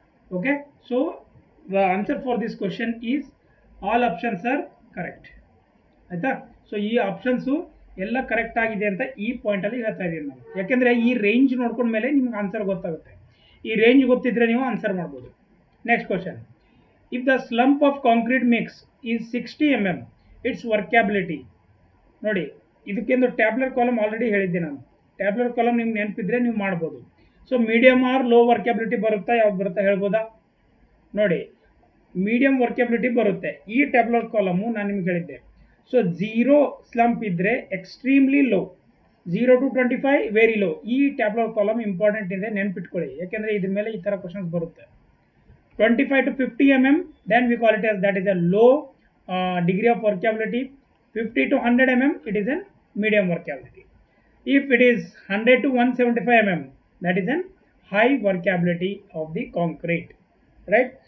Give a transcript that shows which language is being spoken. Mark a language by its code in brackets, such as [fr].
[en] Okay, so the answer for this question is all options are correct. [kn] ಆಯ್ತಾ? So ಈ options ಎಲ್ಲ correct ಆಗಿದೆ ಅಂತ ಈ ಪಾಯಿಂಟ್ ಅಲ್ಲಿ ಹೇಳ್ತಾ ಇದೀನಿ ನಾನು. ಯಾಕೆಂದ್ರೆ ಈ ರೇಂಜ್ ನೋಡ್ಕೊಂಡ ಮೇಲೆ ನಿಮ್ಗೆ ಆನ್ಸರ್ ಗೊತ್ತಾಗುತ್ತೆ. ಈ ರೇಂಜ್ ಗೊತ್ತಿದ್ರೆ ನೀವು ಆನ್ಸರ್ ಮಾಡ್ಬೋದು. [en] Next question, if the slump of concrete mix is 60 mm, it's workability. [kn] ನೋಡಿ, ಇದಕ್ಕೆಂದು ಟ್ಯಾಬ್ಲೆಟ್ ಕಾಲಮ್ ಆಲ್ರೆಡಿ ಹೇಳಿದ್ದೆ ನಾನು. ಟ್ಯಾಬ್ಲೆಟ್ ಕಾಲಮ್ ನಿಮ್ಗೆ ನೆನಪಿದ್ರೆ ನೀವು ಮಾಡ್ಬೋದು. ಸೊ ಮೀಡಿಯಂ ಆರ್ ಲೋ ವರ್ಕ್ಯಾಬಿಲಿಟಿ ಬರುತ್ತಾ, ಯಾವ್ದು ಬರುತ್ತಾ ಹೇಳ್ಬೋದಾ? ನೋಡಿ, ಮೀಡಿಯಂ ವರ್ಕ್ಯಾಬಿಲಿಟಿ ಬರುತ್ತೆ. ಈ ಟ್ಯಾಬ್ಲೆಟ್ ಕಾಲಮು ನಾನು ನಿಮ್ಗೆ ಹೇಳಿದ್ದೆ. ಸೊ 0 ಸ್ಲಂಪ್ ಇದ್ರೆ extremely low, 0 to 25 very low. ಈ ಟ್ಯಾಬ್ಲೆಟ್ ಕಾಲಮ್ ಇಂಪಾರ್ಟೆಂಟ್ ಇದೆ, ನೆನ್ಪಿಟ್ಕೊಳ್ಳಿ. ಯಾಕೆಂದ್ರೆ ಇದ್ರ ಮೇಲೆ ಈ ತರ ಕ್ವಶನ್ಸ್ ಬರುತ್ತೆ. [en] 25 to 50 mm, then we call it as, that is a low degree of workability. 50 to 100 mm, it is a medium workability. If it is 100 to 175 mm, that is a high workability of the concrete, right?